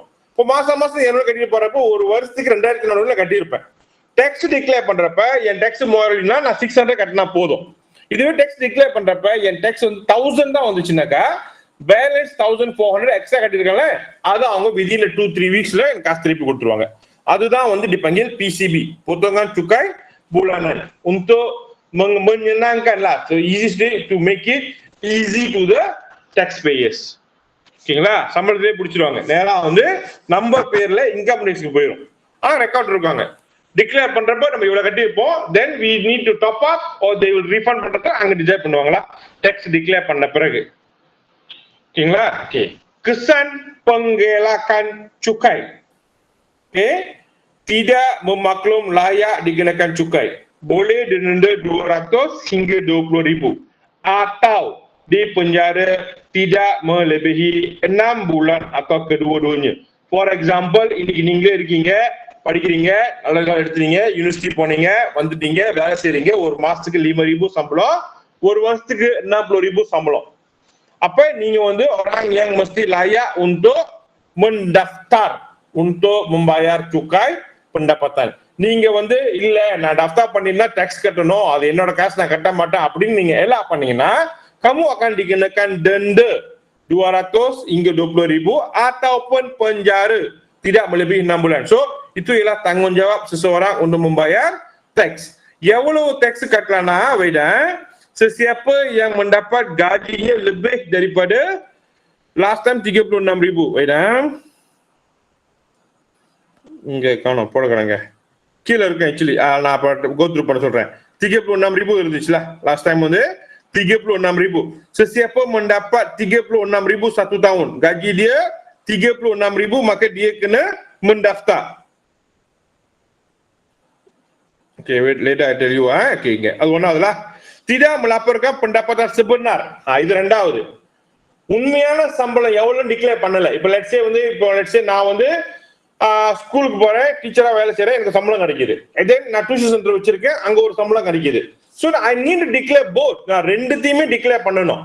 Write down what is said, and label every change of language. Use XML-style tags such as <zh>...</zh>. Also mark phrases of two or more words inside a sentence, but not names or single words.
<ta>இப்போ மாசம் 200 கட்டிட்டு போறப்போ ஒரு வருஷத்துக்கு 2400 கட்டியிருப்பேன்.</ta> <en>tax declare</en> <ta>பண்றப்ப என் டேக்ஸ் 3000னா நான் 600 கட்டினா போதும். இதுவே</ta> <en>tax declare</en> <ta>பண்றப்ப என் டேக்ஸ் வந்து 1000 தான் வந்துச்சுனாக்கா பேலன்ஸ் 1400 எக்ஸ்ட்ரா கட்டிருக்காங்க. அது அவங்க</ta> <en>within 2-3 weeksல</en> <ta>எனக்கு காசு திருப்பி கொடுத்துருவாங்க. அதுதான் வந்து</ta> <ms>dipanggil PCB, potongan cukai bulanan, untuk menyenangkan lah.</ms> <en>So easy to make it easy to the taxpayers.</en> <ta>ஓகேங்களா? சம்பளத்திலே பிடிச்சிருவாங்க. நேரா வந்து நம்ம பேர்ல</ta> <en>income taxக்கு</en> <ta>போயிடும். ரெக்கார்ட் இருக்காங்க. டிக்ளேர் பண்றப்ப நம்ம இவ்வளவு கட்டியிருப்போம்,</ta> <en>then we need to top up or they will refund</en> <ta>பண்றத அங்க டிசைட் பண்ணுவாங்களா</ta> <en>tax declare</en> <ta>பண்ண பிறகு. ஓகேங்களா? ஓகே.</ta> <ms>kesan penggelakan cukai. Okay? Tidak memaklum layak dikenakan cukai. Boleh didenda 200 hingga 20,000 atau dipenjara tidak melebihi 6 bulan atau kedua-duanya.</ms> <en>For example,</en> <ta>இன்னைக்கு நீங்க இருக்கீங்க, படிக்கிறீங்க, நல்ல எடுத்துறீங்க, யூனிவர்சிட்டி போனீங்க, வந்துட்டீங்க, வேலை செய்றீங்க, ஒரு மாசத்துக்கு 5,000 சம்பளம், ஒரு வருஷத்துக்கு 60,000 சம்பளம். அப்ப நீங்க வந்து</ta> <ms>orang yang mesti layak untuk mendaftar untuk membayar cukai pendapatan.</ms> <ta>நீங்க வந்து இல்ல நான் daftar பண்ணினா டாக்ஸ் கட்டணும், அது என்னோட காசு நான் கட்ட மாட்டேன் அப்படின்னு நீங்க எல்லாம் பண்ணீங்கன்னா</ta> <ms>kamu akan dikenakan denda 200 hingga 20,000 ataupun penjara tidak melebihi 6 bulan. So itu ialah tanggungjawab seseorang untuk membayar teks.</ms> <ta>எவ்வளவு teks கட்டலாம்னா</ta> <ms>Weda, sesiapa yang mendapat gajinya lebih daripada</ms> <en>last time</en> <ms>36,000 Weda.</ms> <ta>இங்க காணோம் போடுறாங்க கீழ இருக்கு ஆக்சுவலி நான் அப்ப</ta> <en>go through</en> <ta>பண்ண சொல்றேன் 36,000 இருந்துச்சுல</ta> <en>last time</en> <ta>வந்து 36,000.</ta> <ms>Sesiapa mendapat 36,000 satu tahun, gaji dia 36,000 maka dia kena mendaftar.</ms> <en>Okay, wait, later I tell you okay,</en> <ta>அது ஒண்ணாவதுல</ta> <ms>tidak melaporkan pendapatan sebenar.</ms> <ta>இது ரெண்டாவது. உண்மையான சம்பளம் எவ்வளவு டிக்ளேர் பண்ணல. இப்போ</ta> <en>let's say</en> <ta>நான் வந்து ஸ்கூலுக்கு போறேன், டீச்சரா வேலை செய்யறேன், எனக்கு சம்பளம் கிடைக்குது. இதே நான்</ta> <en>tuition centre</en> <ta>வச்சிருக்கேன், அங்க ஒரு சம்பளம் கிடைக்குது.</ta> <en>so I need to declare both.</en> <ta>நான் ரெண்டுத்தையுமே டிக்ளேர் பண்ணணும்.</ta>